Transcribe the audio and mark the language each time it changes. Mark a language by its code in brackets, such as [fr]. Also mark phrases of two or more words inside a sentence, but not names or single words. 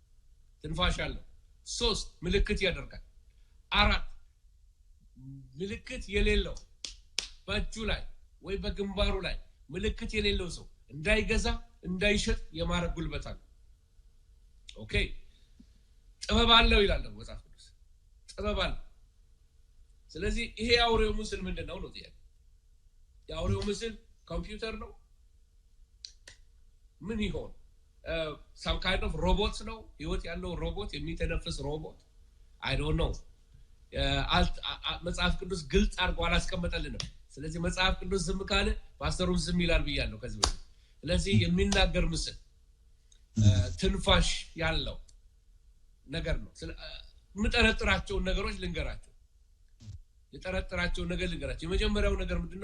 [am] 3 ምልክት ያደርጋል። 4 ምልክት የሌለው በእጁ ላይ ወይ በግንባሩ ላይ ምልክት የሌለው ሰው እንዳይገዛ እንዳይሸጥ የማረግ ጉልበት አለው። ኦኬ ጥበብ አለው ይላል መጽሐፍ ቅዱስ። ጥበብ አለው። ስለዚህ ይሄ የአውሬው ምስል ምንድነው ነው ጥያቄ። የአውሬው ምስል ኮምፒውተር ነው ምን ይሆን? [en] some kind of robots [am] ነው ህይወት ያለው ሮቦት የሚተነፍስ ሮቦት [en] I don't know። [am] መጽሐፍ ቅዱስ ግልጽ አድርጎ አላስቀመጠልንም። ስለዚህ መጽሐፍ ቅዱስ ዝም ካለ ፓስተሩም ዝም ይላል ብያለሁ ከዚህ በፊት። ስለዚህ የሚናገር ምስል ትንፋሽ ያለው ነገር ነው። የምጠረጥራቸው ነገሮች ልንገራቸው። የመጀመሪያው ነገር ምንድነው?